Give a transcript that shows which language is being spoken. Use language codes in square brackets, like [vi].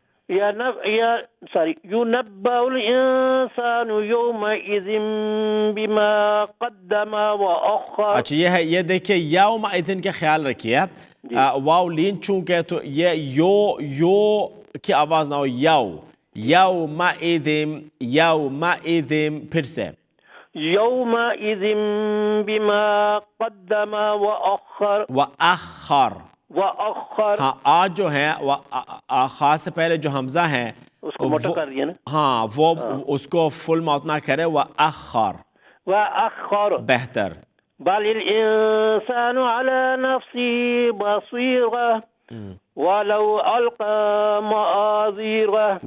[ar] ينبأ الإنسان يومئذ بما قدم وأخر. [ur] اچھا یہ ہے، یہ دیکھیں یوم اذن کا خیال رکھیے، واو لین چونکہ تو یہ یو کی آواز نہ ہو، یوم اذن، پھر سے [ar] يومئذ بما قدم وأخر. وأخر [ur] ہاں آج جو ہے خاص سے پہلے جو حمزہ ہے اس کو موٹا کر دیا نا. ہاں وہ اس کو فل ماؤتھ نہ کرے، وأخر [ar] وأخر. [ur] بہتر. [ar] بل الإنسان على نفسه بصيرة ولو ألقى معاذيره.